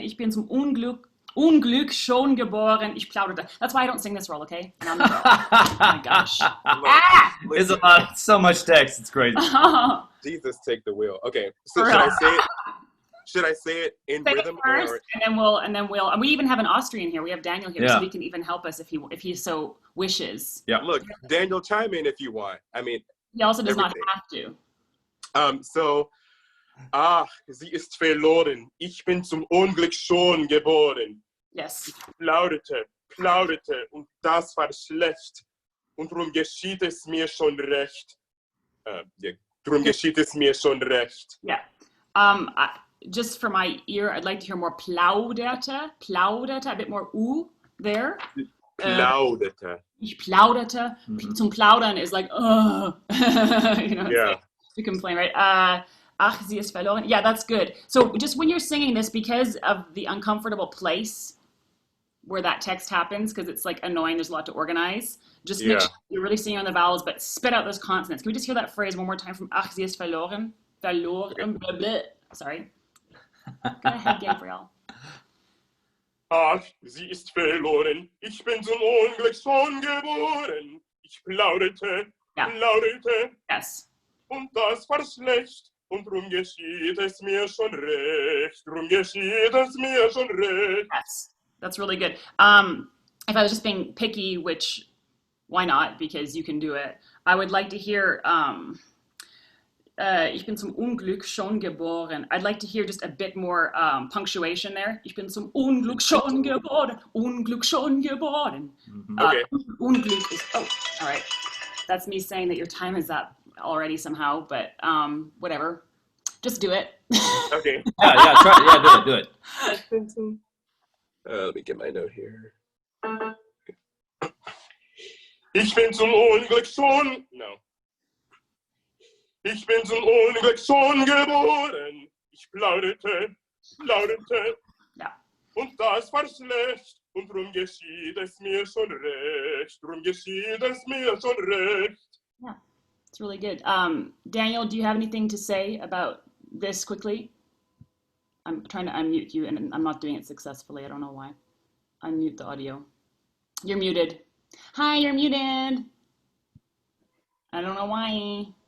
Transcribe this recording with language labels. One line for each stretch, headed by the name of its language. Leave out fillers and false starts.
German: Ich bin zum Unglück schon geboren. Ich plauderte.
English: That's why I don't sing this role, okay? And I'm the girl. Oh my gosh. It's so much text. It's crazy. Jesus, take the wheel. Okay. So For should real. I say it? Should I say it in Say rhythm it first, or? and we even have an Austrian here. We have Daniel here, so he can even help us if he so wishes. Yeah. Look, Daniel, chime in if you want. I mean, He also does everything. not have to.
German: So, ach, sie ist verloren. Ich bin zum Unglück schon geboren.
English: Yes.
German: Plauderte, und das war schlecht. Und drum geschieht es mir schon recht. Drum geschieht es mir schon recht.
English: Yeah. Just for my ear, I'd like to hear more plauderte, a bit more there.
German: Plauderte. Ich plauderte. Zum Plaudern
English: is like, you know, Yeah. like, to complain, right?
German: Ach, sie ist verloren.
English: Yeah, that's good. So just when you're singing this, because of the uncomfortable place where that text happens, because it's like annoying, there's a lot to organize, just make sure you're really singing on the vowels, but spit out those consonants. Can we just hear that phrase one more time from
German: Ach, sie ist verloren?
English: Verloren, blah, blah. Sorry. Go ahead, Gabriel.
German: Ach, sie ist verloren. Ich bin zum Unglück schon geboren. Ich plauderte.
English: Yes.
German: Und das war schlecht. Und drum geschieht es mir schon recht.
English: Yes. That's really good. If I was just being picky, which why not? Because you can do it. I would like to hear
German: Ich bin zum Unglück schon geboren.
English: I'd like to hear just a bit more punctuation there.
German: Ich bin zum Unglück schon geboren. Unglück schon geboren.
English: Okay. Unglück is, oh, all right. That's me saying that your time is up already somehow, but whatever. Just do it. Okay. Yeah, try. Yeah, do it. Let me get my note here.
German: Ich bin zum Unglück schon. No. Ich bin zum Unglück schon geboren. Ich plauderte. Ja. Und das war schlecht. Und drum geschieht es mir schon recht.
English: Yeah, it's really good. Daniel, do you have anything to say about this quickly? I'm trying to unmute you, and I'm not doing it successfully. I don't know why. Unmute the audio. You're muted. Hi, you're muted. I don't know why.